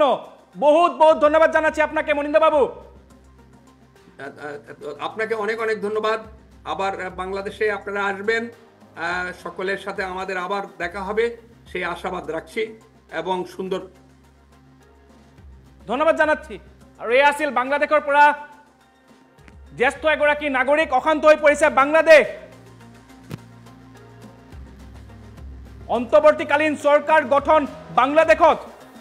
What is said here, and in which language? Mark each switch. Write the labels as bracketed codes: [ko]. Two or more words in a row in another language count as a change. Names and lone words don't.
[bn] বহুত বহুত ধন্যবাদ জানাচ্ছি আপনাকে মনিন্দ্রবাবু। আপনাকে অনেক অনেক ধন্যবাদ। আবার বাংলাদেশে আপনারা আসবেন, সকলের সাথে আমাদের আবার দেখা হবে সেই আশাবাদ রাখছি এবং সুন্দর ধন্যবাদ জানাচ্ছি। [as] আৰু এই আছিল বাংলাদেশৰ পৰা জ্যেষ্ঠ এগৰাকী নাগৰিক, অশান্ত হৈ পৰিছে বাংলাদেশ। অন্তৰ্বৰ্তীকালীন চৰকাৰ গঠন বাংলাদেশত